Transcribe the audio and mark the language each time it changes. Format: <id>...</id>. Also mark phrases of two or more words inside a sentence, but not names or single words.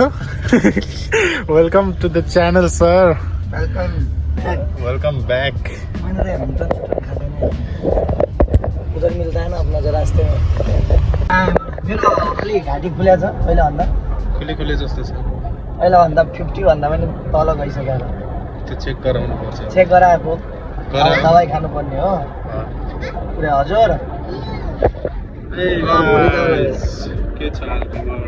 <en>Welcome to the channel sir. Welcome back.</en> <hi>उधर मिलता है ना अपना जो रास्ते में।</hi> <ne>मेरो अलि घाँटी खुल्या छ पहिलाभन्दा। खुले जस्तो छ। पहिलाभन्दा 50 भन्दा पनि तल गइसकेर। त्यो चेक गराउनु पर्छ। चेक गराएको दबाई खानु पर्ने हो। पुरै हजुर। के छ हालखबर?</ne>